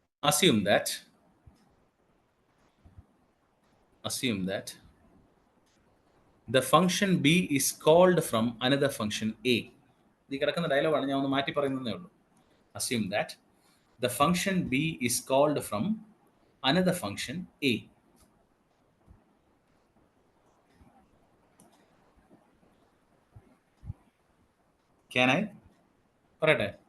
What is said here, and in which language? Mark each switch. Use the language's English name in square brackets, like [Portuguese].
[English] assume that the function b is called from another function a. [Malayalam] ഈ കിടക്കുന്ന ഡയലോഗാണ്, ഞാൻ ഒന്ന് മാറ്റി പറയുന്നതേ ഉള്ളൂ. [English] assume that the function b is called from another function a. Can I? [Malayalam] പറയട്ടെ?